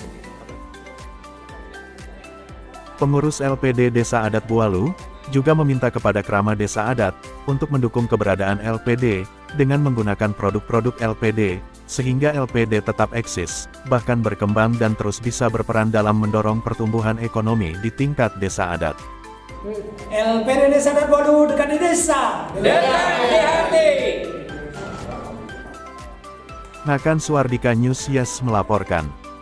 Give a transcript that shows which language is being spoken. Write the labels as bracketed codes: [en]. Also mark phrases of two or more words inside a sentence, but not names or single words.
[id] Pengurus LPD Desa Adat Bualu juga meminta kepada Krama Desa Adat untuk mendukung keberadaan LPD dengan menggunakan produk-produk LPD, sehingga LPD tetap eksis, bahkan berkembang dan terus bisa berperan dalam mendorong pertumbuhan ekonomi di tingkat desa adat. LPD Desa Adat Bolu dekat di desa. Dekat di hati. Nakan Suardika News Yes melaporkan.